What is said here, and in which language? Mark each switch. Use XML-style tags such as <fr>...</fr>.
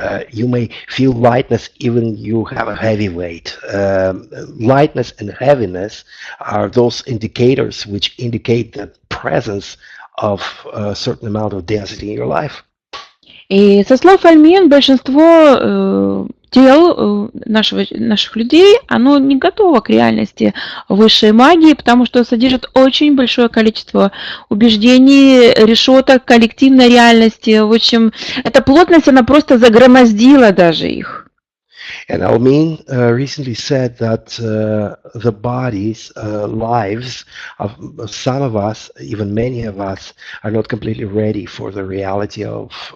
<en>You may feel lightness even you have a heavy weight. Lightness and heaviness are those indicators which indicate the presence of a certain amount of density in your life.</en> <ru>И со слов Альмин, большинство тел наших людей, оно не готово к реальности высшей магии, потому что содержит очень большое количество убеждений, решеток, коллективной реальности. В общем, эта плотность, она просто загромоздила даже их.</ru> <en>And Almin recently said that the bodies, lives of some of us, even many of us, are not completely ready for the reality of</en>